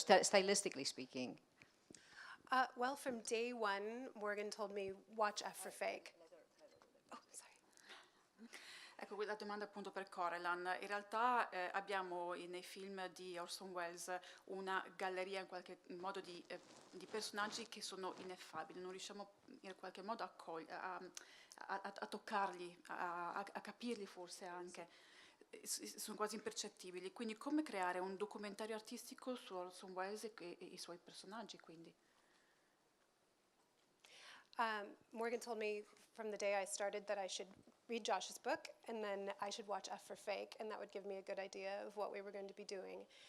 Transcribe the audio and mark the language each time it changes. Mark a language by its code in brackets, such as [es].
[en] Stylistically speaking. Well, from day one, Morgan told me, watch F for Fake. Oh, sorry. [it] Ecco, la domanda appunto per Corellan. In realtà abbiamo nei film di Orson Welles una galleria in qualche modo di personaggi che sono ineffabili, non riusciamo in qualche modo a toccarli, a capirli forse anche, sono quasi impercettibili. Quindi come creare un documentario artistico su Orson Welles e i suoi personaggi, quindi? [en] Morgan told me from the day I started that I should read Josh's book, and then I should watch F for Fake, and that would give me a good idea of what we were going to be doing.